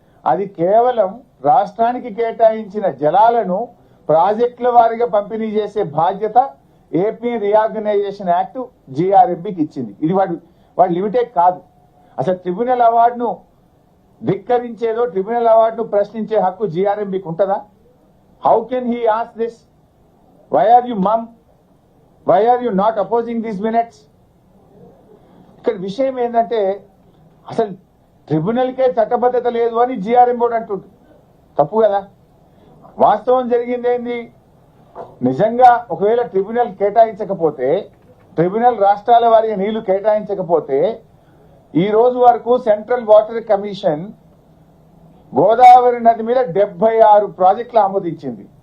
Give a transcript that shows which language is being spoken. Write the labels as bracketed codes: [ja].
[te] అది కేవలం రాష్ట్రానికి కేటాయించిన జలాలను ప్రాజెక్టుల వారీగా పంపిణీ చేసే బాధ్యత ఏపీ రీఆర్గనైజేషన్ యాక్ట్ జిఆర్ఎంబికి ఇచ్చింది. ఇది వాడు లిమిటెడ్ కాదు. అసలు ట్రిబ్యునల్ అవార్డును ధిక్కరించేదో, ట్రిబ్యునల్ అవార్డును ప్రశ్నించే హక్కు జిఆర్ఎంబికి ఉంటుందా? [en] How can he ask this? Why are you mum? Why are you not opposing these minutes? [te] ఇక్కడ విషయం ఏంటంటే అసలు ట్రిబ్యునల్కే చట్టబద్ధత లేదు అని జిఆర్ఎం బోర్డు అంటుంది. తప్పు కదా. వాస్తవం జరిగింది ఏంది? నిజంగా ఒకవేళ ట్రిబ్యునల్ కేటాయించకపోతే, ట్రిబ్యునల్ రాష్ట్రాల వారిగా నీళ్లు కేటాయించకపోతే ఈ రోజు వరకు సెంట్రల్ వాటర్ కమిషన్ గోదావరి నది మీద 76 ప్రాజెక్టులు ఆమోదించింది.